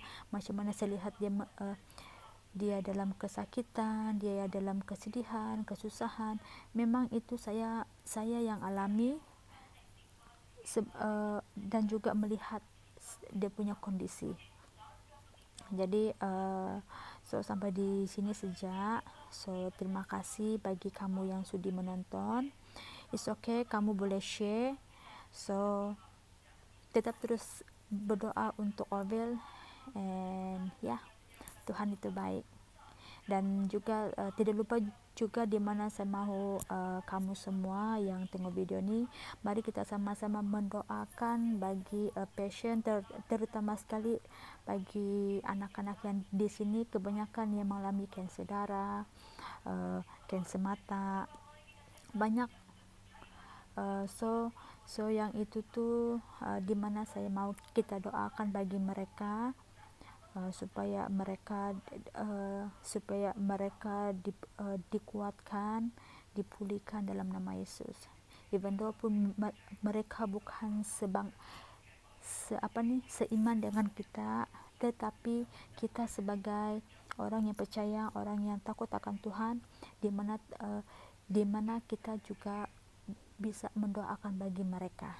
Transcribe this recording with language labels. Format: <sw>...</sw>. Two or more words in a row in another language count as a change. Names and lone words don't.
<ms>Macam mana saya lihat dia dalam kesakitan, dia dalam kesedihan, kesusahan. Memang itu saya yang alami, dan juga melihat dia punya kondisi. Jadi so sampai di sini saja. So terima kasih bagi kamu yang sudi menonton.</ms> <en>It's okay,</en> <ms>kamu boleh share. So tetap terus berdoa untuk Ovel, and Tuhan itu baik. Dan juga tidak lupa juga, di mana saya mau kamu semua yang tengok video ini, mari kita sama-sama mendoakan bagi pasien, terutama sekali bagi anak-anak yang di sini kebanyakan yang mengalami kanser darah, kanser mata, banyak. So yang itu tuh di mana saya mau kita doakan bagi mereka, supaya mereka dikuatkan, dipulihkan dalam nama Yesus.</ms> <en>Even though</en> <ms>pun mereka bukan seiman dengan kita, tetapi kita sebagai orang yang percaya, orang yang takut akan Tuhan, di mana kita juga bisa mendoakan bagi mereka.</ms>